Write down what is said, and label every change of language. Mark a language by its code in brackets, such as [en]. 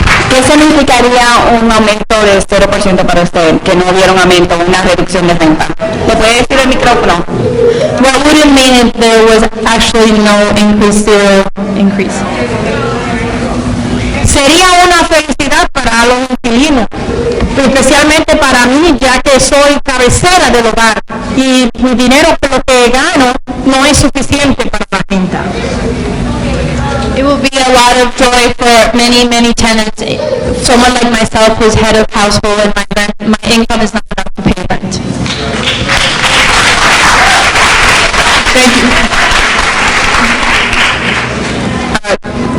[es] ¿Qué significaría un aumento de 0% para usted? Que no hubiera un aumento, una reducción de renta. ¿Le puede decir el micrófono? [en] What would it mean if there was actually no increase, zero increase? [es] Sería una felicidad para los inquilinos, especialmente para mí, ya que soy cabecera del hogar y mi dinero por lo que gano no es suficiente para la renta. [en] It will be a lot of joy for many, many tenants. Someone like myself who's head of household and my income is not enough to pay rent. Thank you.